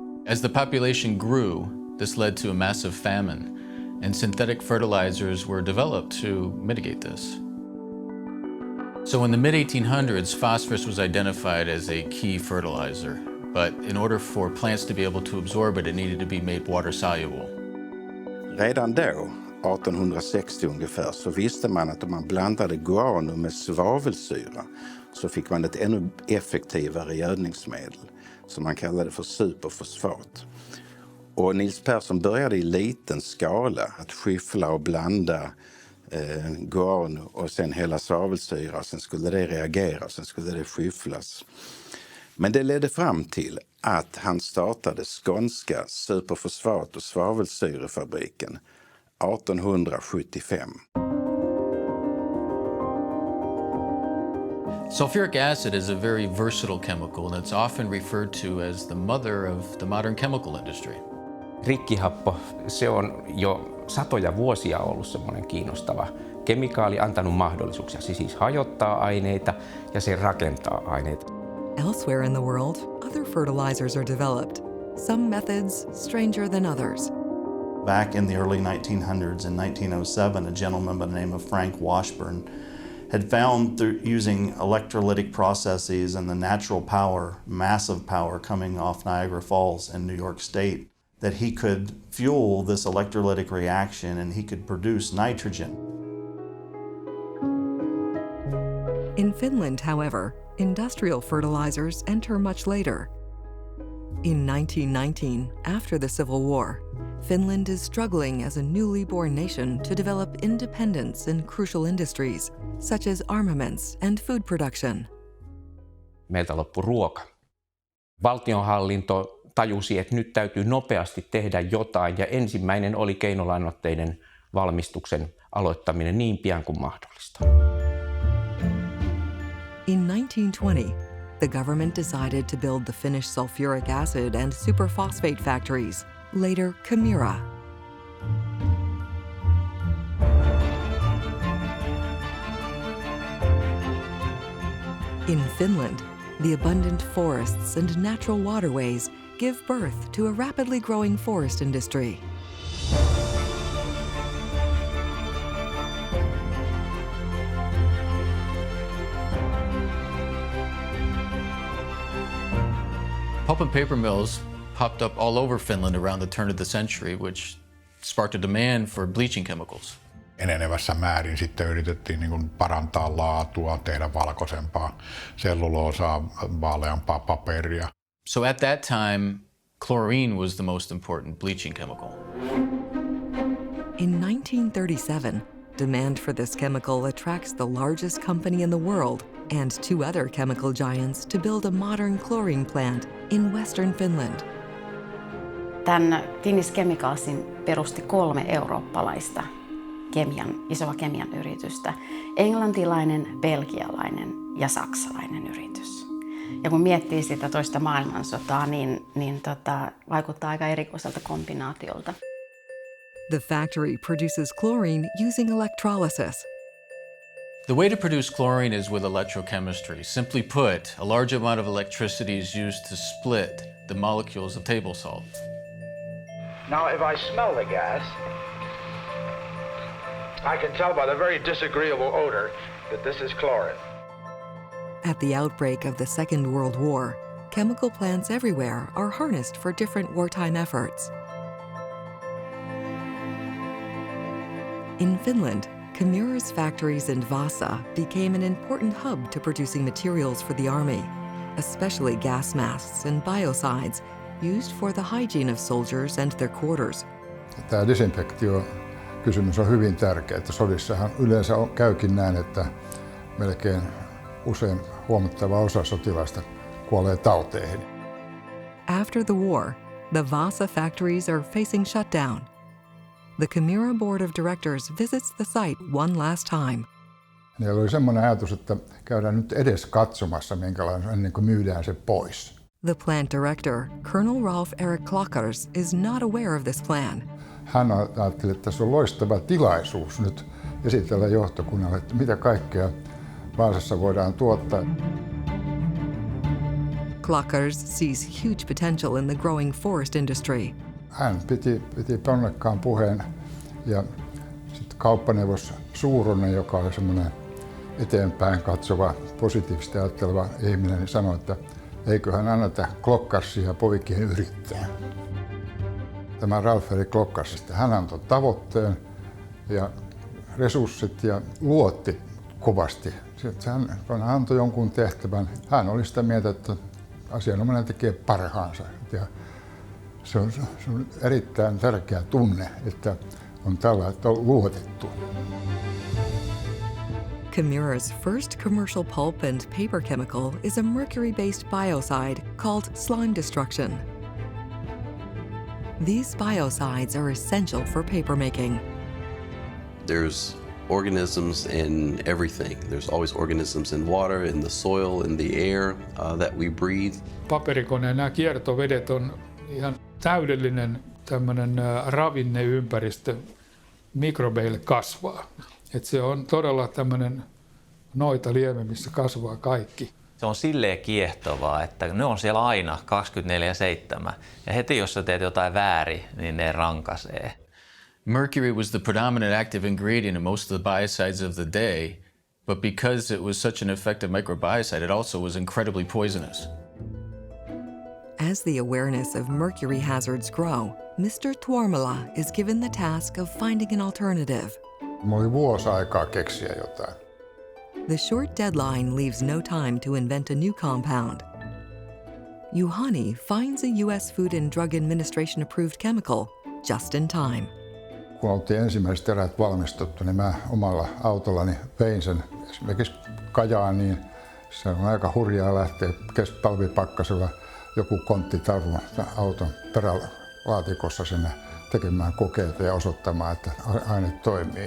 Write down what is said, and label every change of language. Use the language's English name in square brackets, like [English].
[English] As the population grew, this led to a massive famine, and synthetic fertilizers were developed to mitigate this. So in the mid-1800s, phosphorus was identified as a key fertilizer, but in order for plants to be able to absorb it, it needed to be made water-soluble. [Swedish] Redan då, 1860 ungefär, så visste man att om man blandade guano med svavelsyra så fick man ett ännu effektivare gödningsmedel som man kallade för superfosfat. Och Nils Persson började i liten skala att skyffla och blanda guano och sen hela svavelsyra. Sen skulle det reagera och sen skulle det skyfflas. Men det ledde fram till att han startade skånska superfosfat- och svavelsyrefabriken 1875. [English] Sulfuric acid is a very versatile chemical, and it's often referred to as the mother of the modern chemical industry. [Finnish] Rikkihappo, se on jo satoja vuosia ollut semmoinen kiinnostava kemikaali, antanut mahdollisuuksia. Se siis hajottaa aineita ja se rakentaa aineita. [English] Elsewhere in the world, other fertilizers are developed, some methods stranger than others. Back in the early 1900s, in 1907, a gentleman by the name of Frank Washburn had found through using electrolytic processes and the natural power, massive power coming off Niagara Falls in New York State, that he could fuel this electrolytic reaction and he could produce nitrogen. In Finland, however, industrial fertilizers enter much later. In 1919, after the Civil War, Finland is struggling as a newly born nation to develop independence in crucial industries, such as armaments and food production. [Finnish] Meiltä loppui ruoka. Valtionhallinto tajusi, että nyt täytyy nopeasti tehdä jotain, ja ensimmäinen oli keinolannoitteiden valmistuksen aloittaminen niin pian kuin mahdollista. [English] In 1920, the government decided to build the Finnish sulfuric acid and superphosphate factories, later KEMIRA. In Finland, the abundant forests and natural waterways give birth to a rapidly growing forest industry. Pulp and paper mills popped up all over Finland around the turn of the century, which sparked a demand for bleaching chemicals. [Finnish] Enenevässä määrin sitten yritettiin niin kuin parantaa laatua, tehdä valkoisempaa selluloosaa, vaaleampaa paperia. [English] So at that time, chlorine was the most important bleaching chemical. In 1937, demand for this chemical attracts the largest company in the world and two other chemical giants to build a modern chlorine plant in western Finland. [Finnish] Tämän Finnish Chemicalsin perusti 3 eurooppalaista isoa kemian yritystä. Englantilainen, belgialainen ja saksalainen yritys. Ja kun miettii sitä toista maailmansotaa, niin vaikuttaa aika erikoiselta kombinaatiolta. [English] The factory produces chlorine using electrolysis. The way to produce chlorine is with electrochemistry. Simply put, a large amount of electricity is used to split the molecules of table salt. Now, if I smell the gas, I can tell by the very disagreeable odor that this is chlorine. At the outbreak of the Second World War, chemical plants everywhere are harnessed for different wartime efforts. In Finland, KEMIRA's factories in Vaasa became an important hub to producing materials for the army, especially gas masks and biocides used for the hygiene of soldiers and their quarters. [Finnish] Tämä disinfektio-kysymys on hyvin tärkeä, että sodissahan yleensä käykin näin, että melkein usein huomattava osa sotilaista kuolee tauteihin. [English] After the war, the Vaasa factories are facing shutdown. The KEMIRA board of directors visits the site one last time. [Finnish] Niillä oli semmoinen ajatus, että käydään nyt edes katsomassa, minkälainen ennen kuin myydään se pois. [English] The plant director, Colonel Ralph Eric Klockers, is not aware of this plan. [Finnish] Hän ajatteli, että tässä on loistava tilaisuus nyt esitellä johtokunnalle, että mitä kaikkea Vaasassa voidaan tuottaa. [English] Klockers sees huge potential in the growing forest industry. [Finnish] Hän piti ponnekkaan puheen ja sitten kauppaneuvos Suuronen, joka oli semmoinen eteenpäin katsova, positiivisesti ajatteleva ihminen, niin sanoi, että eiköhän anneta Klokkarsia poikien yrittää. Tämä Ralph Erik Klokkars, hän antoi tavoitteen ja resurssit ja luotti kovasti. Hän antoi jonkun tehtävän. Hän oli sitä mieltä, että asianomainen tekee parhaansa. Ja se on erittäin tärkeä tunne, että on tällä, että on luotettu. [English] KEMIRA's first commercial pulp and paper chemical is a mercury-based biocide called slime destruction. These biocides are essential for papermaking. There's organisms in everything. There's always organisms in water, in the soil, in the air that we breathe. [Finnish] Paperikoneen nämä kiertovedet on ihan täydellinen tämmöinen ravinneympäristö mikrobeille kasvaa. Et se on todella tämmöinen noita lieme, missä kasvaa kaikki. Se on silleen kiehtovaa, että ne on siellä aina 24/7. Ja heti jos sä teet jotain väärin, niin ne rankaisee. [English] Mercury was the predominant active ingredient in most of the biocides of the day, but because it was such an effective microbiocide, it also was incredibly poisonous. As the awareness of mercury hazards grow, Mr. Tuomala is given the task of finding an alternative. [Finnish] Mulla oli vuosi aikaa keksiä jotain. [English] The short deadline leaves no time to invent a new compound. Juhani finds a US Food and Drug Administration approved chemical just in time. [Finnish] Kun oltiin ensimmäiset erät valmistettu, niin mä omalla autollani vein sen esimerkiksi Kajaaniin. Se on aika hurjaa lähteä talvipakkasella joku konttitarvo auton perälaatikossa sinne tekemään kokeita ja osoittamaan, että aine toimii.